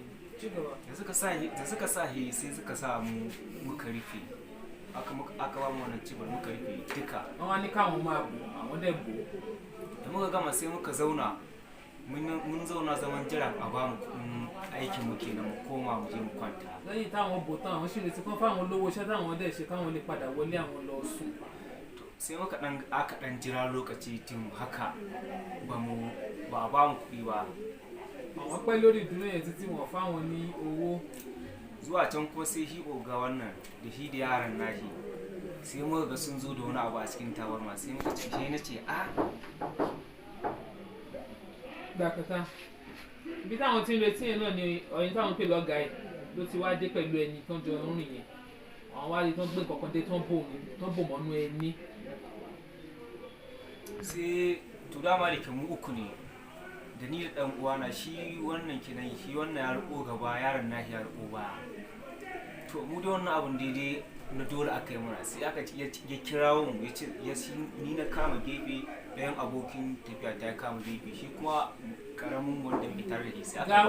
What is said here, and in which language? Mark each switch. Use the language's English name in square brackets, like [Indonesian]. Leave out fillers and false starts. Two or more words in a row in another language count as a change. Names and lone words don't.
[Hausa] da suka sa he sai suka sa mu muka rufe aka ba mu wannan cibar muka rufe duka [Yoruba] wọ́n wá ní káwọn máa bò àwọn dẹ̀ bò [Hausa] da muka gama sai muka zauna mun zauna zaman jira a ba mu kudin aikin mu kenan mu koma mu je mu kwanta [Yoruba] lẹ́yìn táwọn bò tán àwọn sì retí kán fáwọn olówó iṣẹ́ táwọn dẹ̀ ṣe káwọn lè padà wọlé àwọn lọ sùn. [Hausa] sai aka dan jira lokaci tun haka ba a ba mu kuɗi ba [Yoruba] àwọn pẹ́ lórí ìdúró yẹn títí wọ́n fáwọn ní owó. [Hausa] zuwa can ko sai shi oga wannan da shi da yaran nashi sai muka ga sun zo da wani abu a cikin tabarma sai muka ce shi na ce a [Yoruba] gbàkátá ibi táwọn tí ń retí yẹn náà ni ọ̀yìn táwọn pè lọ́gàá ẹ̀ ló ti wá dé pẹ̀lú ẹni tó ń jọ rìn yẹn àwọn wá rí tó ń gbé nǹkan kan dé tó ń bò mọ́nú ẹni. [Hausa] sai to dama da ke mu uku ne da ni da dan uwana shi wannan kenan shi wannan ya riko gaba yaron nashi ya riko baya to mu da wannan abun daidai na dole aka yi mana sai aka ya kirawo mu ya ce ni na kama gefe ɗayan abokin tafiya ta kama gefe shi kuma karamin wanda ke tare da shi sai aka